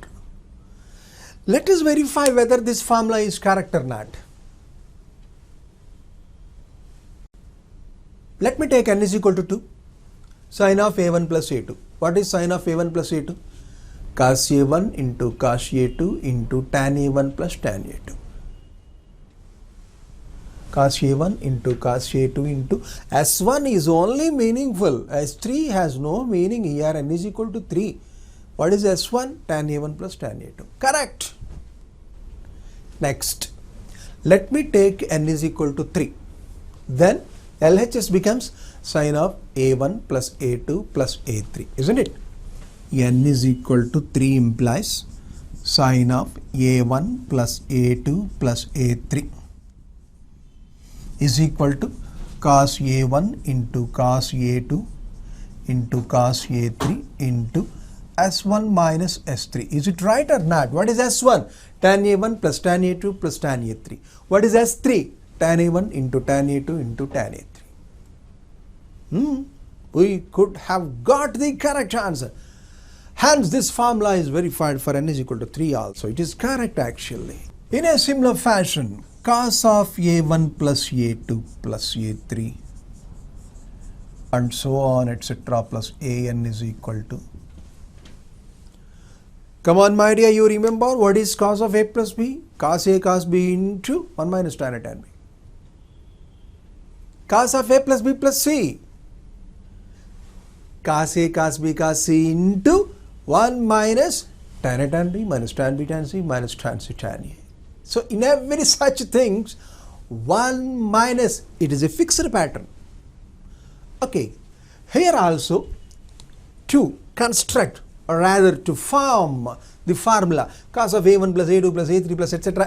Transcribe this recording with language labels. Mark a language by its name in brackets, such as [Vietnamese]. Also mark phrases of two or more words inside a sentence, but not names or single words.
[English] Let us verify whether this formula is correct or not. Let me take n is equal to 2. Sin of A1 plus A2. What is sin of A1 plus A2? Cos A1 into cos A2 into tan A1 plus tan A2. Cos A1 into cos A2 into S1 is only meaningful. S3 has no meaning here. N is equal to 3. What is S1? Tan A1 plus tan A2. Correct. Next, let me take n is equal to 3. then LHS becomes sine of A1 plus A2 plus A3, isn't it? N is equal to 3 implies sine of A1 plus A2 plus A3 is equal to cos A1 into cos A2 into cos A3 into S1 minus S3. Is it right or not? What is S1? Tan A1 plus tan A2 plus tan A3. What is S3? Tan A1 into tan A2 into tan A3. We could have got the correct answer. Hence, this formula is verified for n is equal to 3 also. It is correct actually. In a similar fashion, cos of A1 plus A2 plus A3 and so on etc. plus an is equal to. Come on my dear, you remember what is cos of A plus B? Cos A cos B into 1 minus tan A tan B. Cos of A plus B plus C. Cos A cos B cos C into 1 minus tan A tan B minus tan B tan C minus tan C tan A. So in every such things, 1 minus, it is a fixed pattern. Okay, here also to construct or rather to form the formula cos of A1 plus A2 plus A3 plus etc.